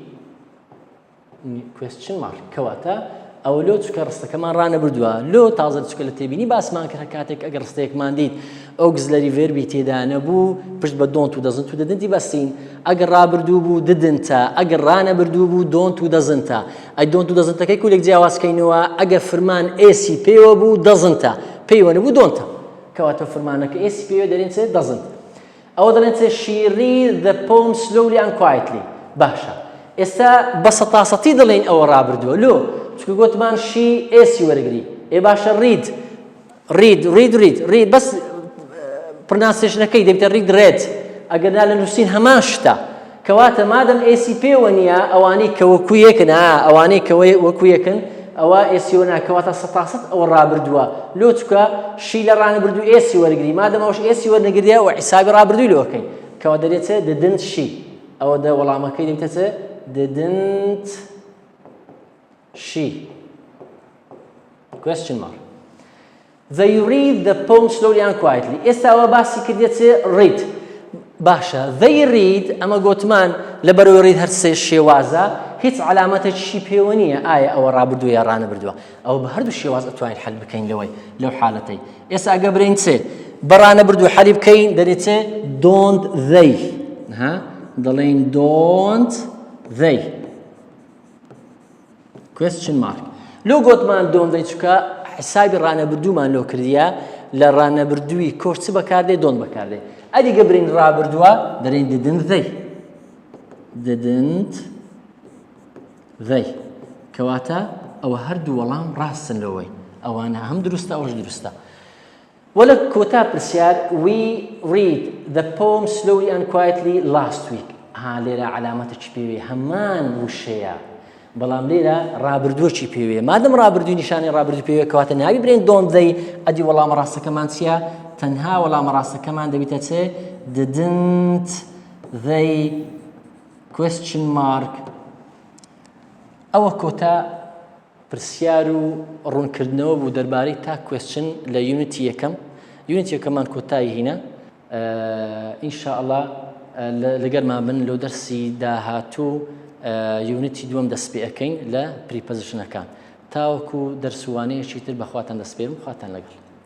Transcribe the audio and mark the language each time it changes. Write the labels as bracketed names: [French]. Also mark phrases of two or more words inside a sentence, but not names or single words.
[English] question mark [Central Kurdish] کەواتە ئەو لۆ چکە ڕستەکەمان ڕانەبردووە لۆ تازە چکە لە تێبینی باسمان کرد کاتێک ئەگەر ڕستەیەکمان دیت ئۆگزلەری ڤێربی تێدا نەبوو پشت بە دۆنت و دەزنت و دەدنتی بەستین ئەگەر ڕابردوو بوو ددنتە ئەگەر ڕانەبردوو بوو دۆنت و دەزنتە ئەی دۆنت و دەزنتەکەی کولێک جیاوازکەینەوە ئەگەر فرمان ئێسی پێوە بوو دەزنتە پێیوە نەبوو دۆنتە کەواتە فرمانەکە ئێسی پێوە دەرێن چێ دەزنت ئەوە دەڵێن چێ [English] she read the poem slowly and quietly [Central Kurdish] باشە ئێستا بە سەتاسەتی دەڵێن ئەوە ڕابردووە لۆ چکە گوتمان شی ئێسی وەرگری باشە [English] read read read read read [Central Kurdish] بەس پرناسیشنەکەی دەبێتە ڕید ڕێت ئەگەرنا لە نووسین هەمان شتە کەواتە مادەم ئێسی پێوە نییە ئەوانەی کە وەکو یەکن ئەوانەی کە وەکو یەکن ئەوە ئێسیوە ناکەواتە سەتاسەت ئەوە ڕابردووە لۆ چکە شی لە ڕانەبردوو ئێسی وەرگری مادەم ئەوش ئێسی وەرنەگریە و حیسابی ڕابردووی لەوەکەین کەوا دەرێت چێ ددنت شی ئەوە دە وەڵامەکەی دەبێتە چێ [English] didn't she question mark they read the poem slowly and [Central Kurdish] quietly ئێستا ئەوە باسی کردێت چێ read باشە [English] they read [Central Kurdish] ئەمە گوتمان لەبەرەوەی read هەر سێ شێوازە هیچ علامەتێکی پێوە نییە ئایا ئەوە ڕابردووە یا ڕانەبردووە ئەوە بە هەردوو شێواز ئەتوانین حەل بکەین لەو حالەتەی ئێستا ئەگە برین چێ بە ڕانەبردوو حەلی بکەین دەرێت چێ [English] don't they [Central Kurdish] دەڵێن [English] don't they question mark [Central Kurdish] لۆ گوتمان [English] don't they [Central Kurdish] چکە حسابی ڕانەبردوومان لۆ کردیە لە ڕانەبردووی کۆش چ بەکاردێ دۆن بەکاردێ ئەدیگە برین ڕابردووە دەرێن [English] didn't they [Central Kurdish] کەواتە ئەوە هەردوو وەڵام ڕاستن لەوەی ئەوانە هەم دروستە ئەوش دروستە وەلە کۆتا پرسیار [English] we read the poem slowly and quietly last week [Central Kurdish] لێرە علامەتێکی پێوێ هەمان وشەیە بەڵام لێرە ڕابردووەکی پێوێ مادەم ڕابردووی نیشانی ڕابردوو پێوێ کەواتە ناوی برێن don't they ئەدی وەڵامە ڕاستەکەمان چییە تەنها وەڵامە ڕاستەکەمان دەبێتە چێ [English] didn't they question mark [Central Kurdish] ئەوە کۆتا پرسیار و ڕوونکردنەوە بوو دەربارەی تا question لە یونیتی یەکەمان کۆتایی هینە ئینشاءالله لەگەرمان بن لەو دەرسی داهاتوو یونیتی دووەم دەست پێ ئەەکەین لە پریپەزیشنەکان تاوەکو دەرسوانەیەکی تر بەخواتان دەست پێرم خواتان لەگەڵ